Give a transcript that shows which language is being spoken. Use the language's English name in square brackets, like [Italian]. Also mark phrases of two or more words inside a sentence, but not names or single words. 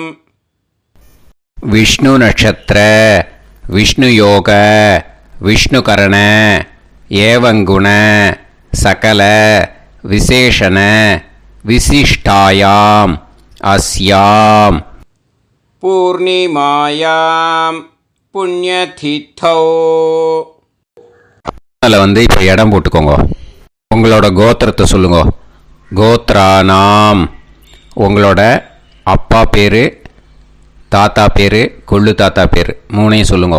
[Sanskrit] विष्णु नक्षत्र विष्णु योग विष्णुकरण एवं गुण सकल विशेषण विशिष्टायाम् अस्याम् पूर्णिमायाम् पुण्यतिथौ. [Tamil] அதில் வந்து இப்போ இடம் போட்டுக்கோங்க. உங்களோட கோத்திரத்தை சொல்லுங்க. கோத்ரானாம். உங்களோட அப்பா பேர், தாத்தா பேர், கொள்ளு தாத்தா பேர் 3ஐயும் சொல்லுங்க.